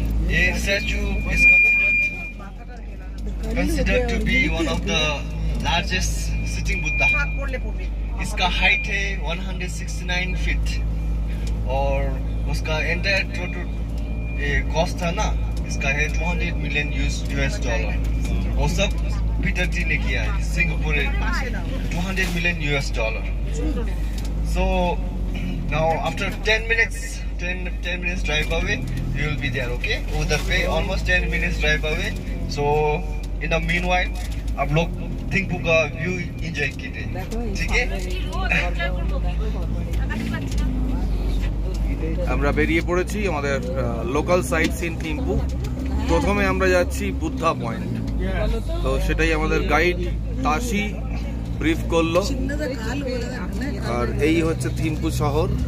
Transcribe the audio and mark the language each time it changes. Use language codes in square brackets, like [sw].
[hi] ये [en] statue is considered to be one of the largest sitting Buddha. [hi] इसका height है 169 feet और उसका entire total cost था ना, इसका है $200 million US dollar। वो सब पीटर जी ने किया है, Singapore $200 million US dollar। [en] So now after 10 minutes drive away, you will be there, okay? [hi] उधर पे almost 10 minutes drive away। [en] So in the meanwhile, [hi] आप लोग थिंपू का व्यू एंजॉय कीजिए, ठीक है? [bn] আমরা বেরিয়ে পড়েছি আমাদের লোকাল সাইট সিন থিম্পু। প্রথমে আমরা যাচ্ছি বুদ্ধা পয়েন্ট, তো সেটাই আমাদের গাইড তাশি ব্রিফ করলো। আর এই হচ্ছে থিম্পু শহর।